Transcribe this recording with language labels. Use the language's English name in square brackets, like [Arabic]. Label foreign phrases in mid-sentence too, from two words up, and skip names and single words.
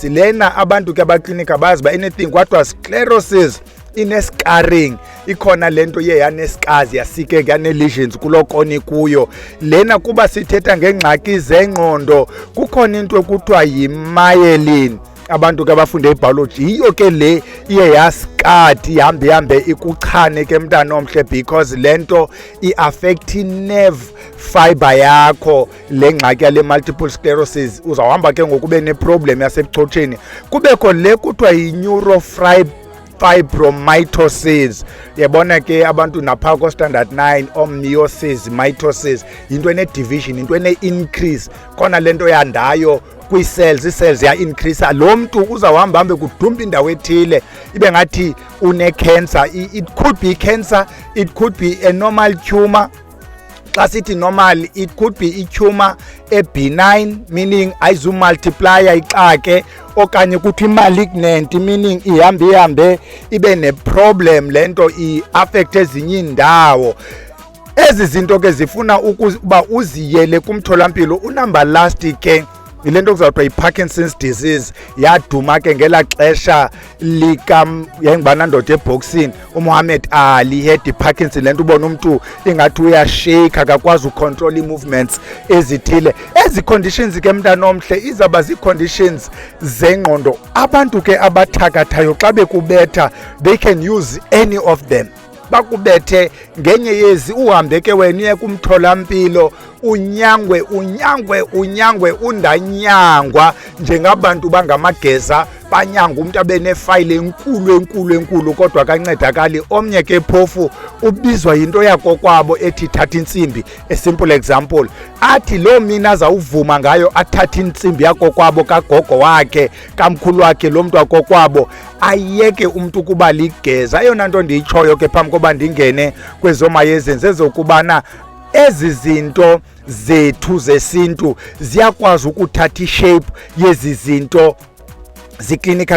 [Xhosa] Lena abantu ke abaklinika bazi ba anything kwathiwa sclerosis ine-scarring, ikhona lento ye yanescars yasikeka yane-lesions kuloo koni kuyo. Lena kuba sithetha ngengxaki zengqondo, kukhona into ekuthiwa yi-myelin. Abantu ke abafunde ibiology yiyo ke le iye yaskadi ihambe ikuchane ke mntana omhle, because lento i-affect [English] i-nerve fiber [Xhosa] yakho. Le ngxaki yale [English] multiple sclerosis [Xhosa] uzawuhamba ke ngokube ne-problem yasebuchotsheni. Kubekho le kuthiwa yi-neurofibromatosis. Yabona ke abantu napha ko-standard 9 omniosis, mitosis, yinto ene-division, yinto ene-increase. Khona lento yandayo kwi-cells, ii-cells ya-increase. Lo mntu uzawuhamba kudumba indawo ethile ibe ngathi une-cancer. [English] It could be cancer, it could be a normal tumor. [Xhosa] Xa sithi normal, [English] it could be [Xhosa] i-tumor e-benign, meaning ayizumultiplya ixake, okanye kuthi malignant, meaning ihambe ibe ne-problem, lento i-affect ezinye iindawo. Ezi zinto ke zifuna ukuba uziyele kumtholampilo. Unumber last ke yile nto kuzawuthiwa yi-Parkinson's disease. Yaduma ke ngela xesha yayingubana ndoda eboxing, uMuhammad Ali had i-Parkinson. Le nto ubona umntu ingathi uyashake, akakwazi ucontrol ii-movements ezithile. Ezi conditions ke mntana omhle izawuba zii-conditions zengqondo. Abantu ke abathakathayo xa bekubetha, [English] they can use any of them. [Xhosa] Bakubethe ngenye yezi, uhambe ke wena uye kumtholampilo unyangwe undanyangwa njengabantu bangamageza, banyanga umuntu abe nefayile enkulu kodwa kancedakali. Omnye ke phofu ubizwa yinto yakokwabo ethi thatha intsimbi. [English] A simple example, [Xhosa] athi lo mina azawuvuma ngayo athatha intsimbi yakokwabo kagogo wakhe, kamkhulu wakhe, lo mntu wakokwabo, ayeke umntu kuba ligeza. Eyona nto ndiyitshoyo ke phambi koba ndingene kwezomayezeni zezokubana ezi zinto zethu zesintu ziyakwazi ukuthatha ishape yezi zinto ziclinical.